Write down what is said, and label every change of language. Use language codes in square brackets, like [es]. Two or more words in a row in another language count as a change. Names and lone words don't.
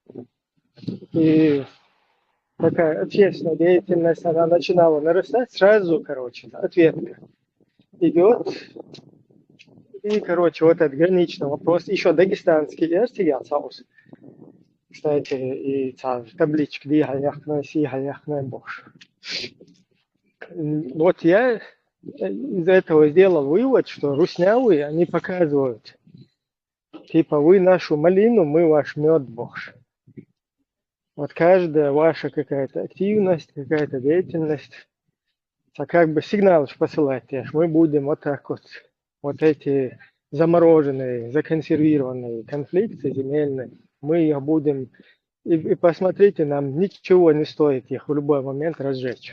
[ru] и такая общественная деятельность, она начинала нарастать, сразу, короче, ответка идет. И, короче, вот этот граничный вопрос, еще дагестанский соус, кстати, и табличка «Дигаляхная, сигаляхная бош». Вот я из этого сделал вывод, что руснявые, они показывают, типа, вы нашу малину, мы ваш мед, бош. Вот каждая ваша какая-то активность, какая-то деятельность, это как бы сигнал посылать, мы будем вот так вот эти замороженные, законсервированные конфликты земельные, мы их будем, и посмотрите, нам ничего не стоит их в любой момент разжечь.